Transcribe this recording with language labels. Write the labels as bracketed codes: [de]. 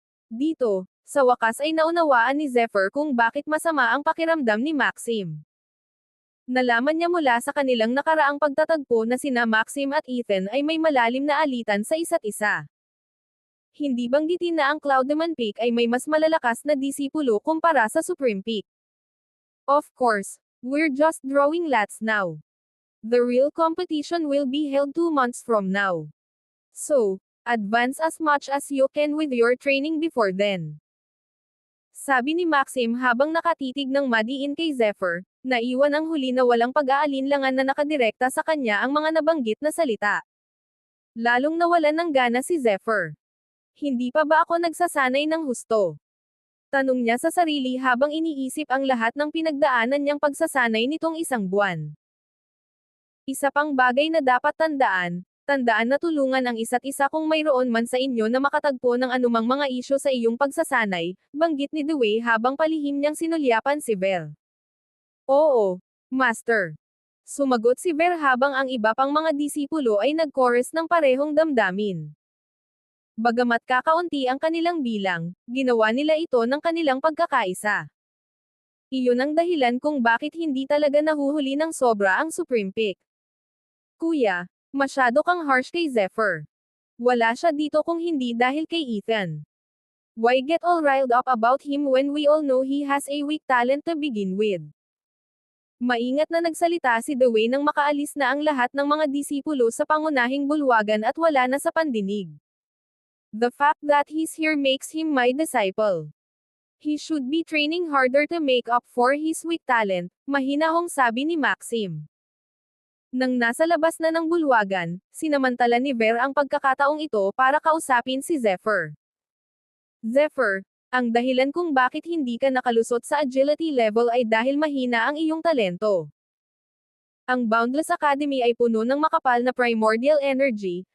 [tl] Dito, sa wakas ay naunawaan ni Zephyr kung bakit masama ang pakiramdam ni Maxim. Nalaman niya mula sa kanilang nakaraang pagtatagpo na sina Maxim at Ethan ay may malalim na alitan sa isa't isa. Hindi banggitin na ang Cloudemon Peak ay may mas malalakas na disipulo kumpara sa Supreme Peak. [en] Of course, we're just drawing lots now. The real competition will be held 2 months from now. So, advance as much as you can with your training before then. [tl] Sabi ni Maxim habang nakatitig ng madiin kay Zephyr, naiwan ang huli na walang pag-aalinlangan na nakadirekta sa kanya ang mga nabanggit na salita. Lalong nawalan ng gana si Zephyr. Hindi pa ba ako nagsasanay ng husto? Tanong niya sa sarili habang iniisip ang lahat ng pinagdaanan niyang pagsasanay nitong 1 buwan. Isa pang bagay na dapat tandaan na tulungan ang isa't isa kung mayroon man sa inyo na makatagpo ng anumang mga isyu sa iyong pagsasanay, banggit ni Dewey habang palihim niyang sinulyapan si Ver. Oo, Master. Sumagot si Ver habang ang iba pang mga disipulo ay nag-chorus ng parehong damdamin. Bagamat kakaunti ang kanilang bilang, ginawa nila ito ng kanilang pagkakaisa. Iyon ang dahilan kung bakit hindi talaga nahuhuli ng sobra ang Supreme Peak. Kuya, masyado kang harsh kay Zephyr. Wala siya dito kung hindi dahil kay Ethan. [en] Why get all riled up about him when we all know he has a weak talent to begin with? [tl] Maingat na nagsalita si Dewey nang makaalis na ang lahat ng mga disipulo sa pangunahing bulwagan at wala na sa pandinig. [en] The fact that he's here makes him my disciple. He should be training harder to make up for his weak talent, [tl] mahinahong sabi ni Maxim. Nang nasa labas na ng bulwagan, sinamantala ni Ver ang pagkakataong ito para kausapin si Zephyr. Zephyr, ang dahilan kung bakit hindi ka nakalusot sa agility level ay dahil mahina ang iyong talento. Ang Boundless Academy ay puno ng makapal na primordial energy.